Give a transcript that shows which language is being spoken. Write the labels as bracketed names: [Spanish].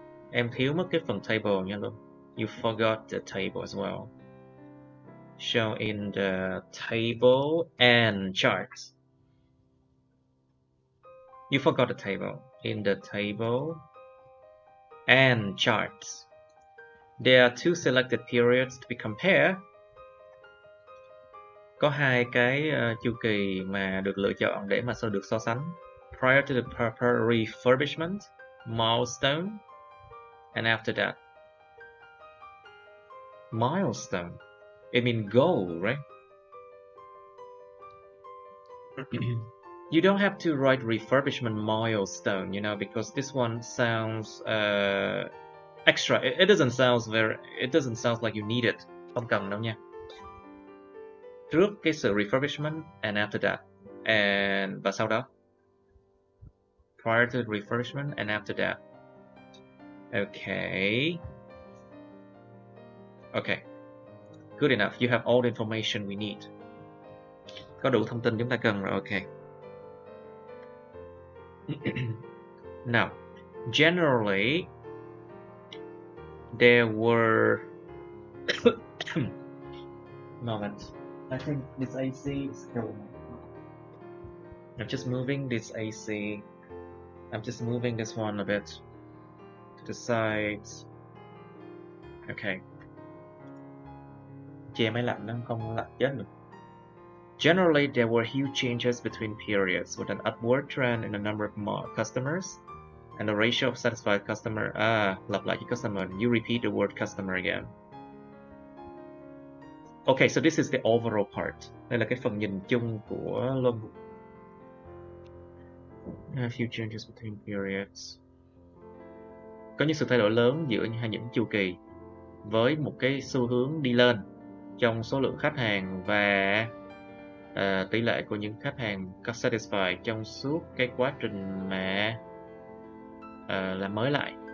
[Vietnamese] Em thiếu mất cái phần table nha Luân. [English] You forgot the table as well. Show in the table and charts. You forgot the table. In the table and charts. There are two selected periods to be compared. [Vietnamese] Có hai cái chu kỳ mà được lựa chọn để mà được so sánh. [English] prior to the proper refurbishment milestone, and after that. Milestone, it means goal, right? You don't have to write refurbishment milestone, you know, because this one sounds extra. It doesn't sound like you need it. [Vietnamese] Không cần đâu nha. Trước cái sự refurbishment [English] and after that, [Vietnamese] và sau đó. [English] Prior to the refurbishment and after that. Okay. Okay. Good enough. You have all the information we need. [Vietnamese] Có đủ thông tin chúng ta cần rồi. [English] Okay. Now, generally, there were moment. I think this AC is killing me. I'm just moving this AC. I'm just moving this one a bit to the sides. Okay. [Vietnamese] Che máy lạnh nó không lạnh chết được. [English] Generally, there were huge changes between periods with an upward trend in the number of customers and the ratio of satisfied customer. [Vietnamese] Lặp lại cái customer. [English] You repeat the word customer again. Okay, so this is the overall part. [Vietnamese] Đây là cái phần nhìn chung của Luân. A few changes between periods. Có những sự thay đổi lớn giữa những chu kỳ với một cái xu hướng đi lên trong số lượng khách hàng và tỷ lệ của những khách hàng có satisfied trong suốt cái quá trình mà làm mới lại.